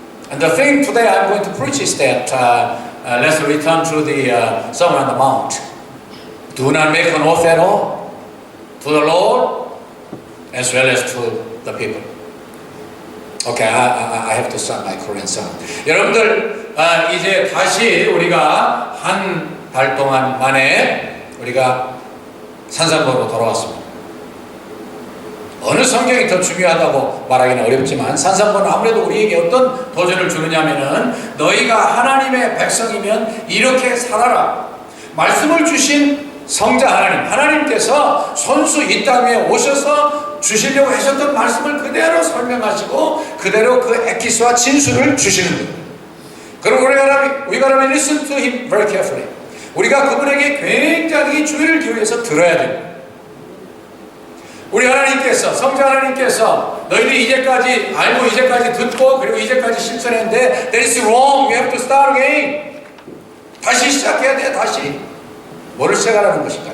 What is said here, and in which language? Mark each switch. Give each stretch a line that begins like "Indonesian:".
English: And the thing today I'm going to preach is that let's return to the Sermon on the Mount. Do not make an oath at all to the Lord as well as to the people. Okay, I have to start my Korean song.
Korean: 여러분들 이제 다시 우리가 한 달 동안 만에 우리가 산상보로 돌아왔습니다. 어느 성경이 더 중요하다고 말하기는 어렵지만 산상보는 아무래도 우리에게 어떤 도전을 주느냐면은 너희가 하나님의 백성이면 이렇게 살아라. 말씀을 주신 성자 하나님께서 손수 이 땅에 오셔서 주시려고 하셨던 말씀을 그대로 설명하시고 그대로 그 에키스와 진수를 주시는 거예요. 그럼
English: we gotta listen to him very carefully.
Korean: 우리가 그분에게 굉장히 주의를 기울여서 들어야 됩니다. 우리 하나님께서, 성자 하나님께서 너희들이 이제까지 알고 이제까지 듣고 그리고 이제까지 실천했는데
English: that is wrong. We have to start again.
Korean: 다시 시작해야 돼. 다시. 뭐를 시작하라는 것인가?